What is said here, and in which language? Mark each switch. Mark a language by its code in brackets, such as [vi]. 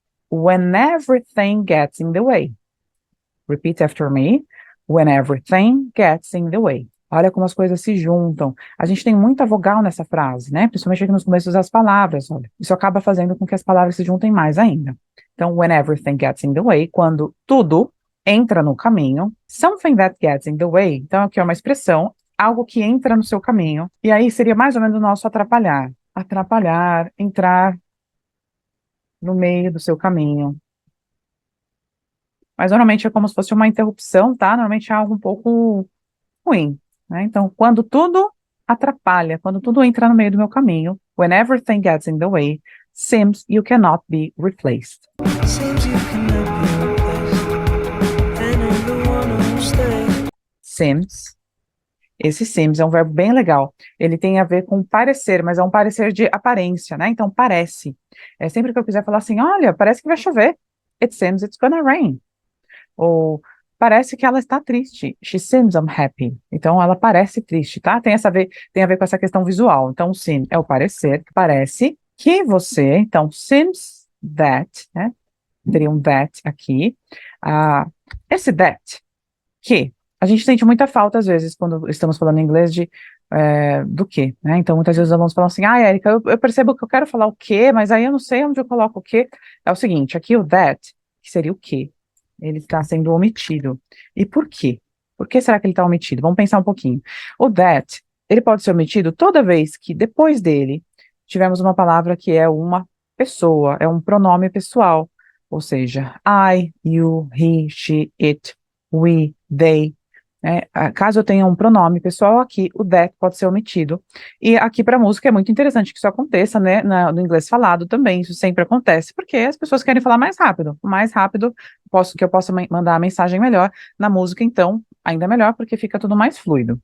[en] When everything gets in the way. Repeat after me. When everything gets in the way. [pt] Olha como as coisas se juntam. A gente tem muita vogal nessa frase, né? Principalmente aqui nos começos das palavras, olha. Isso acaba fazendo com que as palavras se juntem mais ainda. Então, [en] when everything gets in the way, [pt] quando tudo entra no caminho. [en] Something that gets in the way. [pt] Então, aqui é uma expressão, algo que entra no seu caminho. E aí seria mais ou menos o nosso atrapalhar. Atrapalhar, entrar no meio do seu caminho. Mas normalmente é como se fosse uma interrupção, tá? Normalmente é algo um pouco ruim, né? Então, quando tudo atrapalha, quando tudo entra no meio do meu caminho, [en] when everything gets in the way, seems you cannot be replaced. Seems you cannot be replaced, and I'm the one who'll stay. Seems. [pt] Esse seems é um verbo bem legal. Ele tem a ver com parecer, mas é um parecer de aparência, né? Então, parece. É sempre que eu quiser falar assim, olha, parece que vai chover. [en] It seems it's gonna rain. [pt] Ou parece que ela está triste. [en] She seems unhappy. [pt] Então, ela parece triste, tá? Tem a ver com essa questão visual. Então, o seem é o parecer, parece que você, então, seems that, né? Teria um that aqui. Esse that, que a gente sente muita falta, às vezes, quando estamos falando em inglês do que, né? Então, muitas vezes os alunos falam assim, Érica, eu percebo que eu quero falar o que, mas aí eu não sei onde eu coloco o que. É o seguinte, aqui o that, que seria o que, ele está sendo omitido. E por quê? Por que será que ele está omitido? Vamos pensar um pouquinho. O that, ele pode ser omitido toda vez que depois dele tivermos uma palavra que é uma pessoa, é um pronome pessoal. Ou seja, I, you, he, she, it, we, they. Caso eu tenha um pronome pessoal aqui, o that pode ser omitido. E aqui para música é muito interessante que isso aconteça, né? No inglês falado também, isso sempre acontece, porque as pessoas querem falar mais rápido. O mais rápido que eu possa mandar a mensagem melhor. Na música, então, ainda melhor, porque fica tudo mais fluido.